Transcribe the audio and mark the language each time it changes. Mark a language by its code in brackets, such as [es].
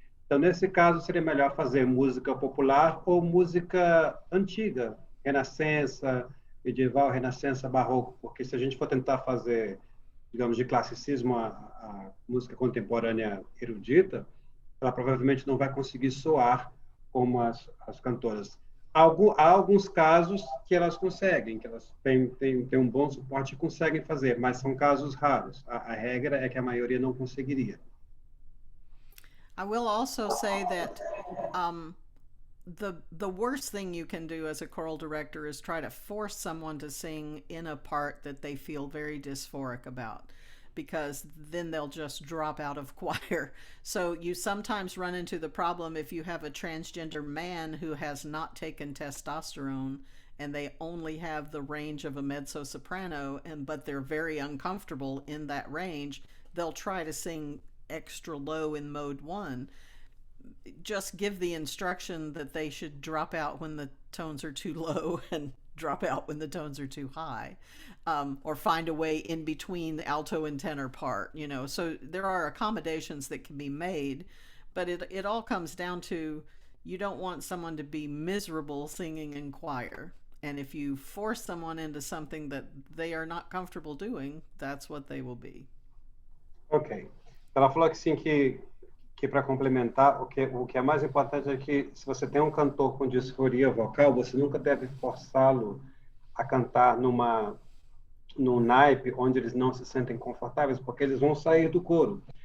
[pt] Então, nesse caso, seria melhor fazer música popular ou música antiga, renascença, medieval, renascença, barroco, porque se a gente for tentar fazer, digamos, de classicismo a música contemporânea erudita, ela provavelmente não vai conseguir soar como as cantoras. Há alguns casos que elas conseguem, que elas têm um bom suporte e conseguem fazer, mas são casos raros. A regra é que a maioria não conseguiria. [en] I will also say that the worst thing you can do as a choral director is try to force someone to sing in a part that they feel very dysphoric about, because then they'll just drop out of choir. So you sometimes run into the problem if you have a transgender man who has not taken testosterone and they only have the range of a mezzo-soprano, but they're very uncomfortable in that range, they'll try to sing extra low in mode 1. Just give the instruction that they should drop out when the tones are too low and drop out when the tones are too high, or find a way in between the alto and tenor part, you know. So there are accommodations that can be made, but it all comes down to, you don't want someone to be miserable singing in choir. And if you force someone into something that they are not comfortable doing, that's what they will be. Ok. [pt] Ela falou que sim, que para complementar, o que é mais importante é que, se você tem um cantor com disforia vocal, você nunca deve forçá-lo a cantar num naipe onde eles não se sentem confortáveis, porque eles vão sair do coro.